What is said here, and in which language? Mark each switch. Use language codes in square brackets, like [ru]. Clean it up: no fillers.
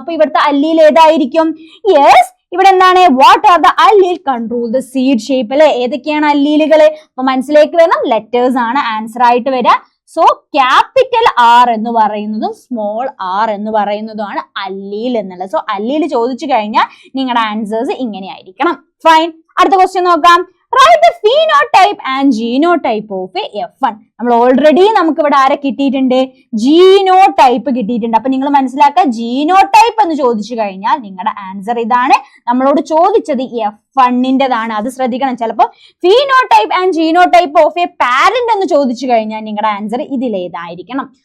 [ml] അപ്പൊ ഇവിടുത്തെ അല്ലീൽ ഏതായിരിക്കും? യെസ്, ഇവിടെ എന്താണ്? [en] what are the allele control the seed shape [ml] അല്ലെ. ഏതൊക്കെയാണ് അല്ലീലുകൾ? അപ്പൊ മനസ്സിലേക്ക് വരണം, ലെറ്റേഴ്സ് ആണ് ആൻസർ ആയിട്ട് വരിക. സോ ക്യാപിറ്റൽ R എന്ന് പറയുന്നതും സ്മോൾ r എന്ന് പറയുന്നതുമാണ് അല്ലീൽ എന്നുള്ളത്. സോ അല്ലീൽ ചോദിച്ചു കഴിഞ്ഞാൽ നിങ്ങളുടെ ആൻസേഴ്സ് ഇങ്ങനെ ആയിരിക്കണം. ഫൈൻ, അടുത്ത ക്വസ്റ്റ്യൻ നോക്കാം. [en] Write the phenotype and genotype of F1. [ml] നമ്മൾ ഓൾറെഡി നമുക്ക് ഇവിടെ ആരെ കിട്ടിയിട്ടുണ്ട്? ജീനോടൈപ്പ് കിട്ടിയിട്ടുണ്ട്. അപ്പൊ നിങ്ങൾ മനസ്സിലാക്കുക, ജീനോടൈപ്പ് എന്ന് ചോദിച്ചു കഴിഞ്ഞാൽ നിങ്ങളുടെ ആൻസർ ഇതാണ്. നമ്മളോട് ചോദിച്ചത് F1-ൻ്റെതാണ്, അത് ശ്രദ്ധിക്കണം. ചിലപ്പോൾ [en] phenotype and genotype of a parent [ml] എന്ന് ചോദിച്ചു കഴിഞ്ഞാൽ നിങ്ങളുടെ ആൻസർ ഇതിലേതായിരിക്കണം.